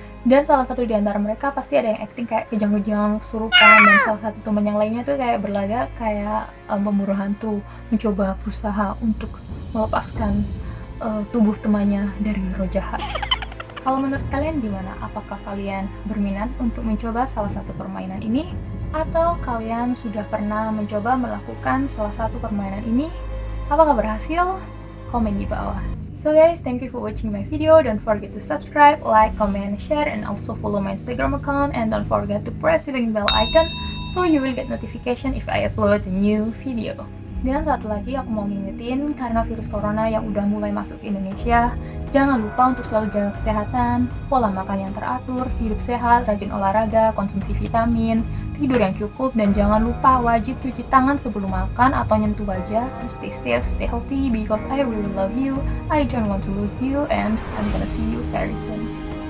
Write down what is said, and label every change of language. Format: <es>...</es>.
<id>Dan salah satu di antara mereka pasti ada yang acting kayak kejang-kejang, kesurupan, dan salah satu teman yang lainnya tuh kayak berlagak kayak pemburu hantu, mencoba berusaha untuk melepaskan tubuh temannya dari roh jahat. Kalau menurut kalian gimana? Apakah kalian berminat untuk mencoba salah satu permainan ini? Atau kalian sudah pernah mencoba melakukan salah satu permainan ini? Apakah berhasil? Komen di bawah.</id> <en>So guys, thank you for watching my video. Don't forget to subscribe, like, comment, share, and also follow my Instagram account. And don't forget to press the bell icon so you will get notification if I upload a new video.</en> <id>Dan satu lagi aku mau ngingetin, karena virus corona yang udah mulai masuk ke Indonesia, jangan lupa untuk selalu jaga kesehatan, pola makan yang teratur, hidup sehat, rajin olahraga, konsumsi vitamin, tidur yang cukup, dan jangan lupa wajib cuci tangan sebelum makan atau nyentuh wajah.</id> <en>Stay safe, stay healthy, because I really love you, I don't want to lose you, and I'm gonna see you very soon.</en>